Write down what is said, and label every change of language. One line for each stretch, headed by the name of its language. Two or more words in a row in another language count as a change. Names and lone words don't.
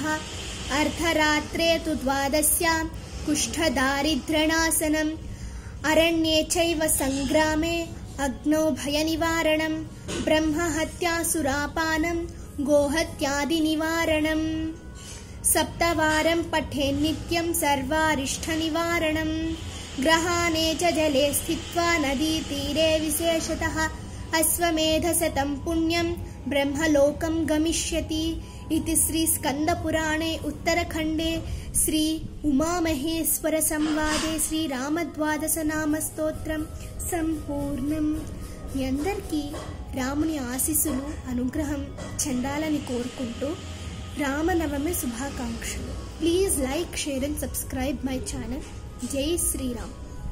Sanskrit: అర్ధరాత్రే తు ద్వాదశ్యాం కుష్ఠదారిద్ర్యనాశనం అరణ్యే చైవ సంగ్రామే అగ్నౌ భయనివారణం బ్రహ్మహత్యాసురాపానం గోహత్యాది నివారణం. సప్తవారం పఠేన్నిత్యం సర్వారిష్టనివారణం. గ్రహాణే చ జలే స్థిత్వా నదీతీరే విశేషతః అశ్వమేధశతం పుణ్యం బ్రహ్మలోకం గమిష్యతి. इति श्री स्कंदपुराणे उत्तरखंडे श्री उमामहेश्वर संवादे श्री रामद्वादशनाम स्तोत्रम संपूर्णं.
Telugu: మీ అందరికీ రాముని ఆశీస్సులు అనుగ్రహం చెందాలని కోరుకుంటూ రామనవమి శుభాకాంక్షలు.
English: Please like, share and subscribe my channel.
Telugu: జై శ్రీరామ్.